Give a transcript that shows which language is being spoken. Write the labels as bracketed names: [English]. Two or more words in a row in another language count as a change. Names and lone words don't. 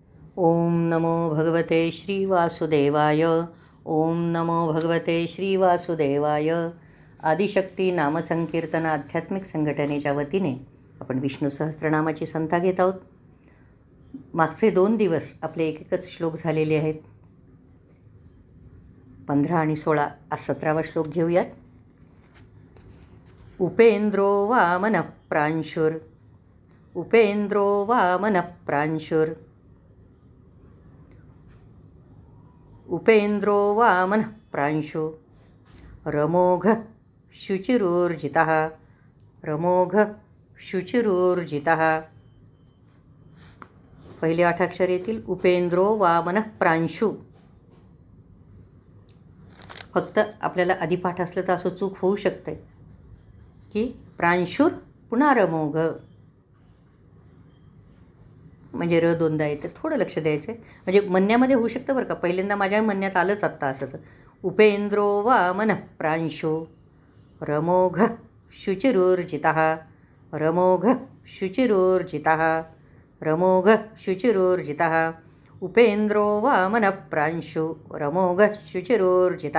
[Sanskrit] ओम नमो भगवते श्रीवासुदेवाय. ओम नमो भगवते श्रीवासुदेवाय. [Marathi] आदिशक्ती नामसंकीर्तन आध्यात्मिक संघटनेच्या वतीने आपण विष्णू सहस्त्रनामाची संथा घेत आहोत. मागचे 2 दिवस आपले एकच श्लोक झालेले आहेत. 15 आणि 16. आज 17वा श्लोक घेऊयात. [Sanskrit] उपेंद्रो वामन प्रांशुर. उपेंद्रो वामन प्रांशुर. उपेंद्रो वामन प्रांशु. रमोघ शुचिरूर्जितः. रमोघ शुचिरूर्जितः. [Marathi] पहिले 8 अक्षर येतील. [Sanskrit] उपेंद्रो वामन प्रांशु. [Marathi] फक्त आपल्याला आधी पाठ असलं तर असं चूक होऊ शकते की प्रांशुर पुन्हा रमोघ म्हणजे र दोनदा येते. थोडं लक्ष द्यायचं आहे. म्हणजे म्हणण्यामध्ये होऊ शकतं बरं का. पहिल्यांदा माझ्या म्हणण्यात आलंच आत्ता असं तर. [Sanskrit] उपेंद्रो वामन प्रांशु. रमोघ शुचिरूर्जितः. रमोघ शुचिरूर्जितः. रमोघ शुचिरूर्जितः. उपेंद्रो वामन प्रांशु. रमोघ शुचिरूर्जितः.